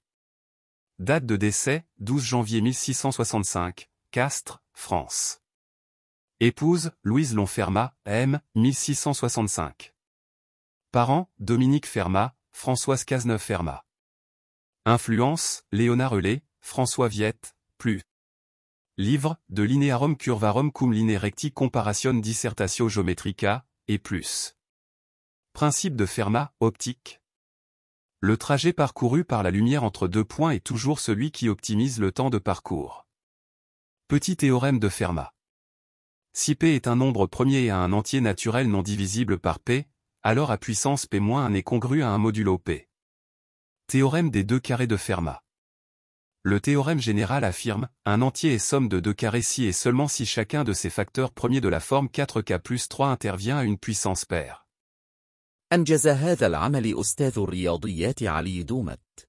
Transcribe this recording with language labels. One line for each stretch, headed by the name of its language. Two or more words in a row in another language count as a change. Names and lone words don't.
French: Date de décès, 12 janvier 1665, Castres, France. Épouse, Louise Long-Fermat, M. 1665. Parents, Dominique Fermat, Françoise Cazeneuve-Fermat. Influence, Léonard Eulet, François Viette, plus. Livre, De linearum curvarum cum linea recti comparation dissertatio geometrica, et plus. Principe de Fermat, optique. Le trajet parcouru par la lumière entre deux points est toujours celui qui optimise le temps de parcours. Petit théorème de Fermat. Si P est un nombre premier et a un entier naturel non divisible par P, alors à puissance P-1 est congru à un modulo P. Théorème des deux carrés de Fermat. Le théorème général affirme, un entier est somme de deux carrés si et seulement si chacun de ses facteurs premiers de la forme 4K plus 3 intervient à une puissance paire.
Arabic: أنجز هذا العمل أستاذ الرياضيات علي دومت.